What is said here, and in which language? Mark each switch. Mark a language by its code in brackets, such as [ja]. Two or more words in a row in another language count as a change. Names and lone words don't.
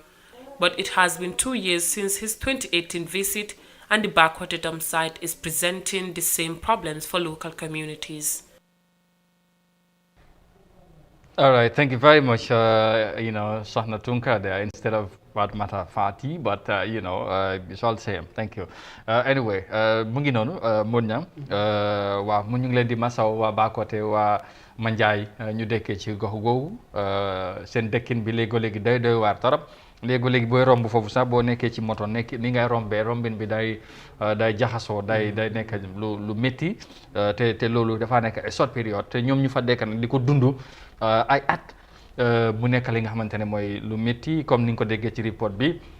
[en] But it has been 2 years since his 2018 visit, and the Bakoteh dump site is presenting the same problems for local communities. All right, thank you very much, Sohna Tunka there instead of Fatmata Fati, but, it's all the same. Thank you. Anyway, [wo] mu ngi noonu Modou waaw mu ñu ngi leen di masaw waa Bakoteh waa Manjai ñu dëkkee ci gox googu seen dëkkin bi léegi-léegi day doy waar torop léegi-léegi booy romb foofu sax boo nekkee ci moto nekk ni ngay rombin bi day jaxasoo day nekk lu métti te loolu dafa nekk ay short période te ñoom ñu fa dekk nag di ko dund ay at mu nekk li nga xamante ne mooy lu métti comme ni nga ko déggee ci report bi